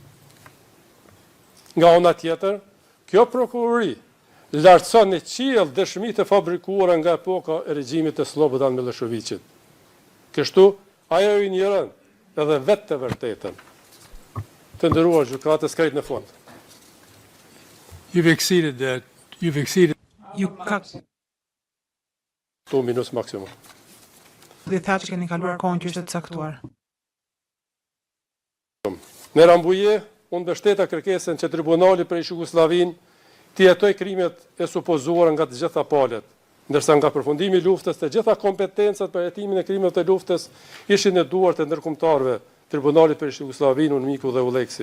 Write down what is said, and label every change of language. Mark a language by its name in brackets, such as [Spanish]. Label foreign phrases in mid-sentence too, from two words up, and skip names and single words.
[Albanian] Nga ana tjetër, kjo prokurori lartëson në qiell dëshmitë të fabrikuara nga epoka e regjimit të Slobodan Miloševićit. Kështu, ajo i njërën edhe vetë të vërtetën. Të nderuar gjykatës, krejt në fund. [English] You've exceeded that. You've exceeded. [Albanian] Ju ka 2 minutë maksimum. dhe tha që keni kaluar kohën që është të caktuar. Në Rambuje, unë mbështeta kërkesën që tribunali për Jugosllavin të jetoj krimet e supozuara nga të gjitha palët, ndërsa nga përfundimi i luftës të gjitha kompetencat për hetimin e krimeve të luftës ishin në duart e ndërkombëtarëve, Tribunali për Jugosllavin, UNMIK dhe ULEKSI.